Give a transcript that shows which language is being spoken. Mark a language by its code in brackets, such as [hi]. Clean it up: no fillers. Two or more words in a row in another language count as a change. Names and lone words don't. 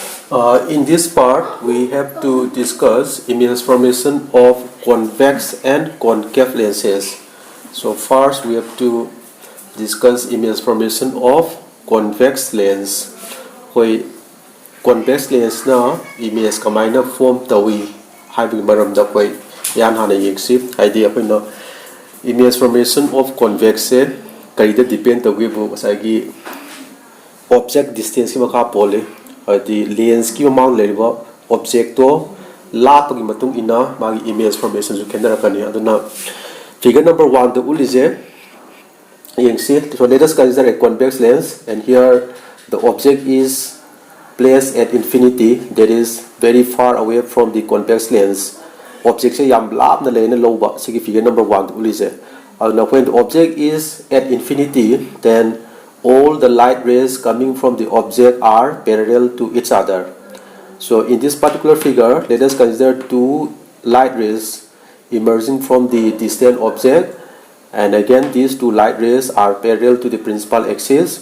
[en] In this part, we have to discuss image formation of convex and concave lenses. So first, we have to discuss image formation of convex lens. Where convex lens [mni] na image kamaina form tawi habi maram da koi yan hana yeksi idea koi no [en] image formation of convex [mni] se karida depend tawi bu asagi [en] object distance [mni] ki makha [en] pole the lens [mni] ki amount leriba object to lapagi matung ina magi [en] image formation [mni] ju kendra kani aduna [en] figure number 1 [mni] the ulije yengsi. [en] So let us consider a convex lens, and here the object is placed at infinity, that is very far away from the convex lens. [mni] Object se yam lap na lena loba sigi [en] figure number 1 [mni] the ulije. [en] Now when the object is at infinity, then all the light rays coming from the object are parallel to each other. So in this particular figure, let us consider two light rays emerging from the distant object, and again these two light rays are parallel to the principal axis.